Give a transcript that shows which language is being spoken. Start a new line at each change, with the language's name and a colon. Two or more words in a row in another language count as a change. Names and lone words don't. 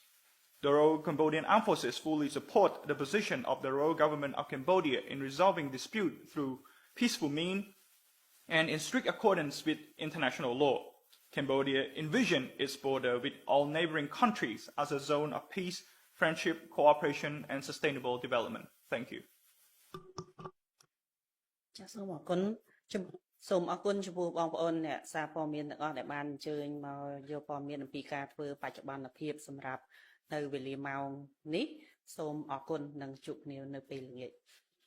English: The Royal Cambodian Armed Forces fully support the position of the Royal Government of Cambodia in resolving dispute through peaceful means and in strict accordance with international law. Cambodia envisioned its border with all neighboring countries as a zone of peace, friendship, cooperation, and sustainable development. Thank you.
Khmer: ចាសសូមអរគុណចំពោះបងប្អូនអ្នកសារព័ត៌មានទាំងអស់ដែលបានអញ្ជើញមកយកព័ត៌មានអំពីការធ្វើបច្ចុប្បន្នភាពសម្រាប់នៅវេលាម៉ោងនេះសូមអរគុណនិងជួបគ្នានៅពេលល្ងាច